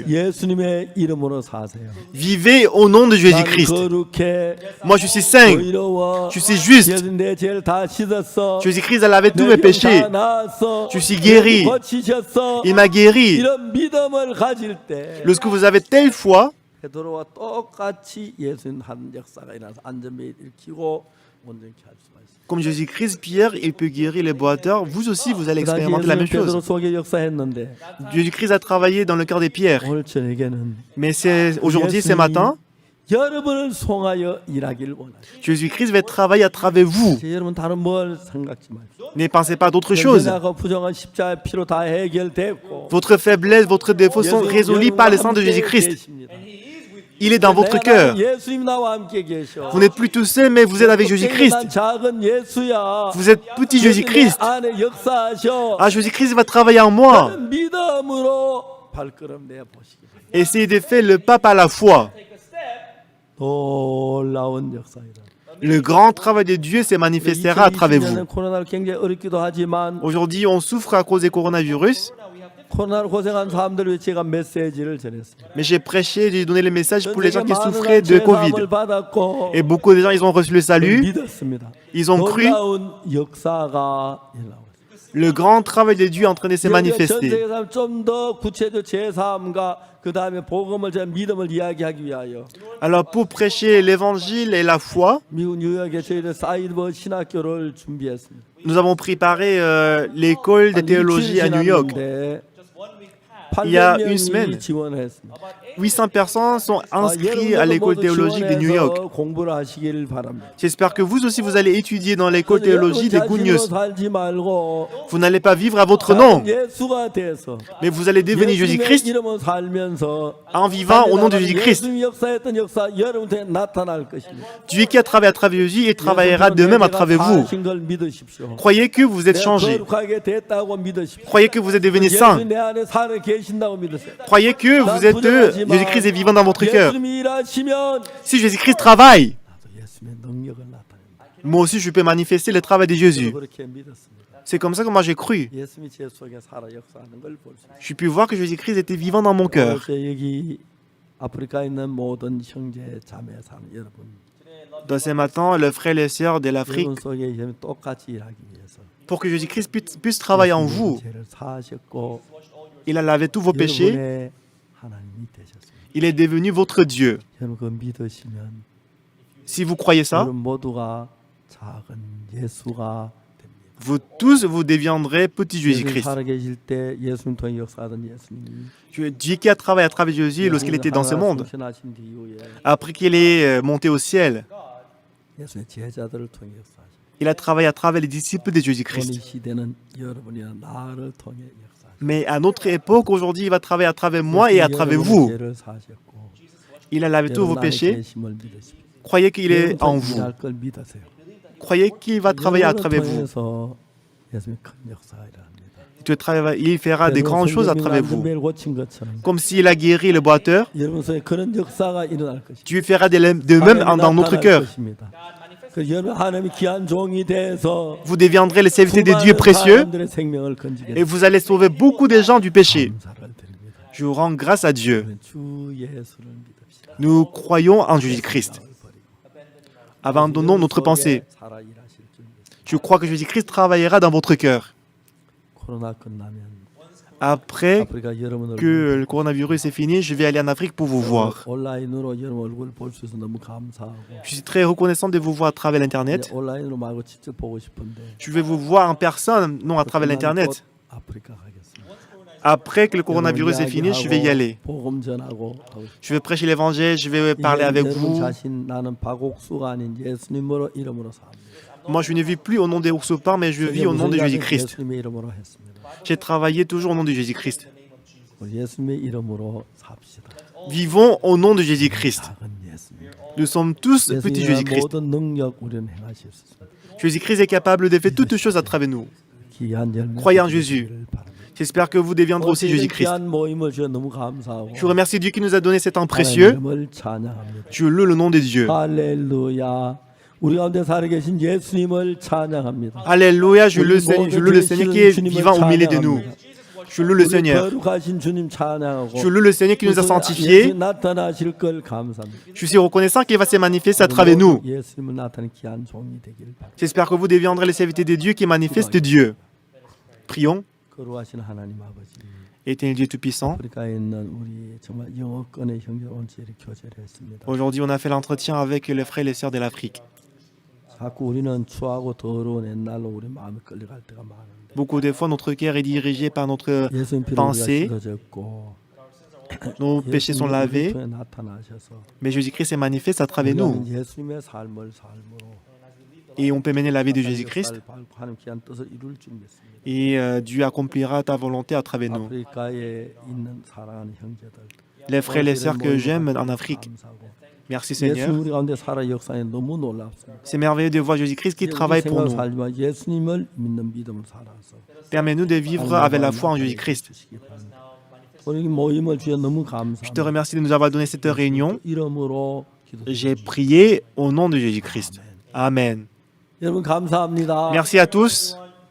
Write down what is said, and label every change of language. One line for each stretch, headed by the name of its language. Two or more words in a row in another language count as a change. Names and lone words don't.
Korean: 예수님의 이름으로 사세요.
French: Vivez au nom de
Korean: 나는
French: Jésus-Christ.
Korean: 거룩해.
French: Moi, je suis saint.
Korean: 의로워.
French: Je suis juste.
Korean: 예수 내 죄를 다 씻었어.
French: Jésus-Christ a lavé tous
Korean: 내
French: mes
Korean: 병
French: péchés.
Korean: 다 나았어.
French: Je suis guéri.
Korean: 예수 고치셨어.
French: Il m'a guéri.
Korean: 이런 믿음을 가질 때
French: Lorsque vous avez telle foi,
Korean: 베드로와 똑같이 예수님 한 역사가 일어나서 안전벨 일으키고 온전히 할 수가 있어요.
French: comme Jésus-Christ, Pierre, il peut guérir les boiteurs. Vous aussi, vous allez
Korean: 그 당시
French: expérimenter la
Korean: 예수님
French: même
Korean: 베드로
French: chose.
Korean: 속에 역사했는데
French: Jésus-Christ a travaillé dans le cœur des pierres.
Korean: 오늘 저녁에는
French: Mais c'est aujourd'hui, ce matin,
Korean: 여러분을 송하여 일하기를 원하죠.
French: Jésus-Christ va travailler à travers vous.
Korean: 여러분 다른 뭘 생각지 마십시오.
French: Ne pensez pas d'autre chose.
Korean: 연약하고 부정한 십자가의 피로 다 해결됐고
French: Votre faiblesse, votre défaut sont résolus par le sang de Jésus-Christ. Il est dans votre cœur.
Korean: 예수님 나와 함께 계셔.
French: Vous n'êtes plus tout seul, mais vous êtes avec Jésus-Christ.
Korean: 난 작은 예수야.
French: Vous êtes petit Jésus-Christ.
Korean: 안에 역사하셔.
French: Ah, Jésus-Christ va travailler en moi.
Korean: 그런 믿음으로 발걸음 내 보시기 바랍니다.
French: Essayez de faire le pas par la foi.
Korean: 놀라운 역사이다.
French: Le grand travail de Dieu se manifestera à travers vous.
Korean: 2020년은 코로나로 굉장히 어렵기도 하지만
French: Aujourd'hui, on souffre à cause du coronavirus,
Korean: 코로나로 고생한 사람들 위해 제가 메시지를 전했습니다.
French: mais j'ai prêché, j'ai donné le message pour les gens qui
Korean: 많은
French: souffraient de Covid.
Korean: 죄사함을 받았고
French: Et beaucoup de gens, ils ont reçu le salut,
Korean: 믿었습니다.
French: ils ont cru.
Korean: 놀라운 역사가 일어나고 있습니다.
French: Le grand travail de Dieu est en train de se manifester.
Korean: 좀더 구체적 제사함과 그 다음에 복음을 제 믿음을 이야기하기 위하여
French: Alors, pour prêcher l'évangile et la foi,
Korean: 미국 뉴욕에 저희들 사이버 신학교를 준비했습니다.
French: nous avons préparé l'école de théologie à New York. Il y a une semaine.
Korean: 지원했습니다.
French: 800 personnes sont inscrites à l'école théologique de New York.
Korean: 공부를 하시기를 바랍니다.
French: J'espère que vous aussi, vous allez étudier dans l'école théologie des Good News.
Korean: 살지 말고
French: Vous n'allez pas vivre à votre nom,
Korean: 예수가 돼서
French: mais vous allez devenir
Korean: 예수님의
French: Jésus-Christ
Korean: 이름을 살면서
French: en vivant au nom de Jésus-Christ.
Korean: 예수님이 역사했던 역사 여러분한테 나타날 것입니다.
French: Dieu qui a travaillé à travers Jésus et travaillera de même à travers vous.
Korean: 하신 걸 믿으십시오.
French: Croyez que vous êtes changé.
Korean: 거룩하게 됐다고 믿으십시오.
French: Croyez que vous êtes devenu saint.
Korean: 예수 내 안에 살아 계신다고 믿으세요.
French: Croyez que vous êtes Jésus-Christ est vivant dans votre cœur.
Korean: 예수님이 일하시면
French: Si Jésus-Christ travaille,
Korean: 나도 예수님의 능력을 나타냅니다.
French: moi aussi je peux manifester le travail de Jésus.
Korean: 그렇게 믿었습니다.
French: C'est comme ça que moi j'ai cru.
Korean: 예수님이 제 속에 살아 역사하는 걸 볼 수 있어요.
French: Je puis voir que Jésus-Christ était vivant dans mon cœur.
Korean: 여기 아프리카에 있는 모든 형제 자매 사람 여러분
French: Dans ce matin, les frères et les sœurs de l'Afrique,
Korean: 여러분 속에 예수님 똑같이 일하기 위해서
French: pour que Jésus-Christ puisse travailler en vous,
Korean: 죄를 사하셨고
French: il a lavé tous vos péchés,
Korean: 여러분의 하나님이 되셨습니다.
French: il est devenu votre Dieu.
Korean: 여러분 그 믿으시면
French: Si vous croyez ça,
Korean: 여러분 모두가 작은 예수가 됩니다.
French: vous tous, vous deviendrez petit
Korean: 예수님
French: Jésus-Christ.
Korean: 살아계실 때 예수님 통해 역사하던 예수님이
French: Dieu qui a travaillé à travers Jésus lorsqu'il était dans ce monde,
Korean: 승천하신 뒤후에
French: après qu'il est monté au ciel,
Korean: 예수의 제자들을 통해 역사하십니다.
French: il a travaillé à travers les disciples de
Korean: 오늘
French: Jésus-Christ.
Korean: 시대는 여러분이나 나를 통해 역사하십니다.
French: Mais à notre époque, aujourd'hui, il va travailler à travers moi et à travers vous.
Korean: 죄를 사셨고
French: Il a lavé tous vos
Korean: 여러분 안에
French: péchés.
Korean: 계심을 믿으십시오.
French: Croyez qu'il est en
Korean: 여러분
French: vous.
Korean: 일할 걸 믿으세요.
French: Croyez qu'il va travailler à travers vous.
Korean: 통해서 예수님이 큰 역사가 일어납니다.
French: Il fera des grandes choses à travers vous.
Korean: 안전벨 고친 것처럼
French: Comme s'il a guéri le boiteur,
Korean: 여러분 속에 그런 역사가 일어날 것입니다.
French: Dieu fera de même dans notre cœur.
Korean: 그 여러분 하나님의 귀한 종이 돼서
French: Vous deviendrez les serviteurs de Dieu précieux
Korean: 사람들의 생명을
French: et
Korean: 건지게
French: vous allez sauver beaucoup de gens du péché.
Korean: 감사를 드립니다.
French: Je vous rends grâce à Dieu.
Korean: 주 예수를 믿읍시다.
French: Nous croyons en Jésus-Christ. Abandonnons notre pensée.
Korean: 살아 일하실 줄 믿습니다.
French: Je crois que Jésus-Christ travaillera dans votre cœur.
Korean: 코로나 끝나면
French: Après
Korean: 아프리카 여러분
French: que le coronavirus est fini, je vais aller en Afrique pour vous voir.
Korean: 온라인으로 여러분 얼굴 볼 수 있어서 너무 감사하고
French: Je suis très reconnaissant de vous voir à travers l'Internet.
Korean: 온라인으로 말고 직접 보고 싶은데
French: Je vais vous voir en personne, non à travers l'Internet.
Korean: 아프리카 가겠습니다.
French: Après que le coronavirus est fini, je vais y aller.
Korean: 복음 전하고 하고 싶습니다.
French: Je vais prêcher l'évangile, je vais parler avec
Korean: 여러분
French: vous.
Korean: 자신 나는 박옥수가 아닌 예수님으로 이름으로 삽니다.
French: Moi, je ne vis plus au nom des Oursopars, mais je vis au nom de Jésus-Christ.
Korean: 예수님의 이름으로 했습니다.
French: J'ai travaillé toujours au nom de Jésus-Christ.
Korean: 우리 예수님의 이름으로 삽시다.
French: Vivons au nom de Jésus-Christ.
Korean: 작은 예수님.
French: Nous sommes tous petits
Korean: 예수님의
French: Jésus-Christ.
Korean: 모든 능력 우리는 행하실 수 있습니다.
French: Jésus-Christ est capable de faire toutes choses à travers nous.
Korean: 귀한 열매
French: Croyez en Jésus.
Korean: 주시기를 바랍니다.
French: J'espère que vous deviendrez aussi
Korean: 이런
French: Jésus-Christ.
Korean: 귀한 모임을 주여 너무 감사하고
French: Je remercie Dieu qui nous a donné cet temps précieux.
Korean: 하나님을 찬양합니다. Je loue le nom de Dieu. 할렐루야. 우리 가운데 살아계신 예수님을 찬양합니다.
French: Alléluia, je loue le Seigneur qui est vivant au milieu de nous. Je loue le
Korean: 우리
French: Seigneur.
Korean: 거룩하신 주님 찬양하고
French: Je loue le Seigneur qui nous a
Korean: 예수
French: sanctifiés.
Korean: 나타나실 걸 감사합니다.
French: Je suis reconnaissant qu'il va se manifester à travers nous.
Korean: 예수님을 나타내는 귀한 종이 되길 바랍니다.
French: J'espère que vous deviendrez les serviteurs de Dieu qui manifestent Dieu. Prions.
Korean: 거룩하신 하나님 아버지,
French: Éternel Dieu Tout-Puissant.
Korean: 아프리카에 있는 우리 정말 영어권의 형제 온지를 교제를 했습니다.
French: Aujourd'hui, on a fait l'entretien avec les frères et les sœurs de l'Afrique.
Korean: 자꾸 우리는 추하고 더러운 옛날로 우리 마음이 끌려갈 때가 많은데
French: Beaucoup de fois, notre cœur est dirigé par notre
Korean: 예수님 피로 우리가
French: pensée.
Korean: 씻어졌고
French: Nos péchés sont lavés.
Korean: 예수님이 나타나셔서
French: Mais Jésus-Christ se manifeste à travers nous.
Korean: 우리는 예수님의 삶을 삶으로
French: Et on peut mener la vie de Jésus-Christ.
Korean: 역사를 밟고 하는 귀한 뜻을 이룰 줄 믿습니다.
French: Et Dieu accomplira ta volonté à travers nous.
Korean: 아프리카에 있는 사랑하는 형제들,
French: Les frères et les sœurs que j'aime en Afrique.
Korean: 감사하고
French: Merci
Korean: 예수님
French: Seigneur.
Korean: 우리 가운데 살아 역사에 너무 놀랍습니다.
French: C'est merveilleux de voir Jésus-Christ qui travaille pour nous.
Korean: 살지만 예수님을 믿는 믿음을 살아서
French: Permets-nous de vivre avec la foi en Jésus-Christ.
Korean: 우리 모임을 주여 너무
French: Je te
Korean: 감사합니다.
French: remercie de nous avoir donné cette réunion.
Korean: 이름으로 기도드립니다.
French: J'ai prié au nom de Jésus-Christ. Amen.
Korean: 여러분 감사합니다.
French: Merci à tous.